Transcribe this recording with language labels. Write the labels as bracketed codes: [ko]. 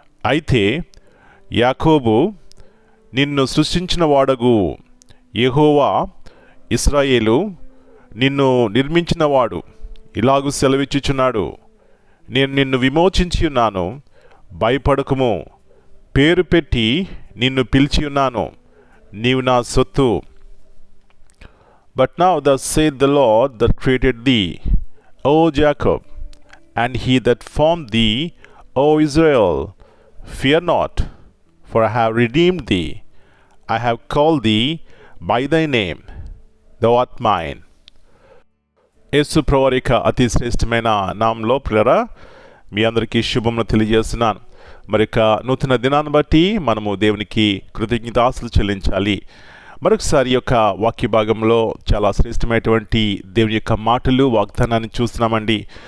[te] అయితే యాకోబు నిన్ను సృష్టించిన వాడగు యెహోవా, ఇశ్రాయేలు నిన్ను నిర్మించిన వాడు ఇలాగు సెలవిచ్చుచున్నాడు, నేను నిన్ను విమోచించి ఉన్నాను, భయపడకుము, పేరు పెట్టి నిన్ను పిలిచి ఉన్నాను, నీవు నా సొత్తు. [en] But now thus saith the Lord that created thee, O Jacob, and he that formed thee, O Israel, fear not, for I have redeemed thee, I have called thee by thy name, thou art mine. [te] యేసు ప్రభువారి అతి శ్రేష్టమైన నామంలో ప్రియరా మీ అందరికీ శుభమును తెలియజేస్తున్నాను. మరి నూతన దినాన్ని బట్టి మనము దేవునికి కృతజ్ఞతాస్తులు చెల్లించాలి. మరొకసారి యొక్క వాక్య భాగంలో చాలా శ్రేష్టమైనటువంటి దేవుని యొక్క మాటలు, వాగ్దానాన్ని చూస్తున్నామండి.